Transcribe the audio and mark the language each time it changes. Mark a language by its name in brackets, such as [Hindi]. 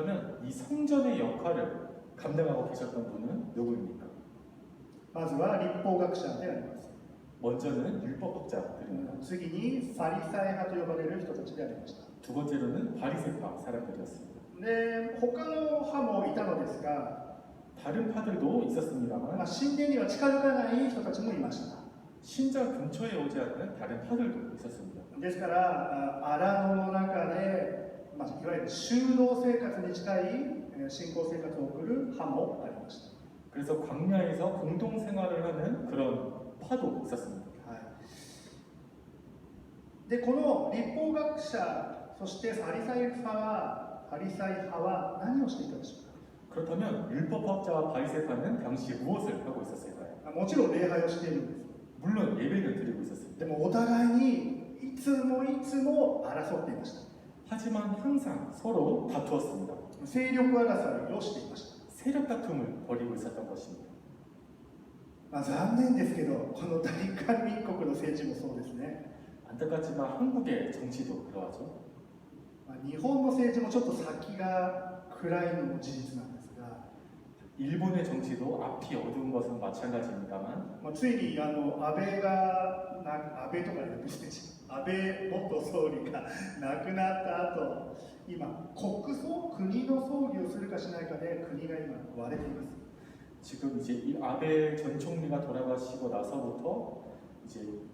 [Korean] 그렇다면 이 성전의 역할을 감당하고 계셨던 분은 누구입니까? [Japanese] まずは立法学者であります。 [Korean] 먼저는 율법학자들입니다. [Japanese] 次にファリサイ派と呼ばれる人たちでありました。 [Korean] 두 번째로는 바리새파 사람들이었습니다. [Japanese] で他の派もいたのですが、 [Korean] 다른 파들도 있었습니다만 [Japanese] 神殿には近づかない人たちもいました。 [Korean] 신전 근처에 오지 않는 다른 파들도 있었습니다. [Japanese] ですから荒野の中で、いわゆる修道生活に近い信仰生活を送る派もありました。 [Korean] 그래서 광야에서 공동 생활을 하는 그런 파도 있었습니다. [Japanese] でこの立法学者、そしてファリサイ派は何をしていたでしょうか。 [Korean] 그렇다면 율법학자와 바리새파는 당시 무엇을 하고 있었을까요? [Japanese] もちろん礼拝をしているんです。 [Korean] 물론 예배를 드리고 있었습니다. [Japanese] でもお互いにいつも争っていました。 [Korean] 하지만 항상 서로 다투었습니다. [Japanese] 勢力争いをしていました。 [Korean] 세력 다툼을 벌이고 있었던 것입니다. [Japanese] 残念ですけど、この大韓民国の政治もそうですね。 [Korean] 안타깝지만 한국의 정치도 그러하죠. [Japanese] 日本の政治もちょっと先が暗いのも事実なんですが、 [Korean] 일본의 정치도 앞이 어두운 것은 마찬가지입니다만 [Japanese] ついに安倍とかですね、安倍元総理が亡くなった後、今国の葬儀をするかしないかで国が今割れています。 [Korean] 지금 이제 이 아베 전 총리가 돌아가시고 나서부터 이제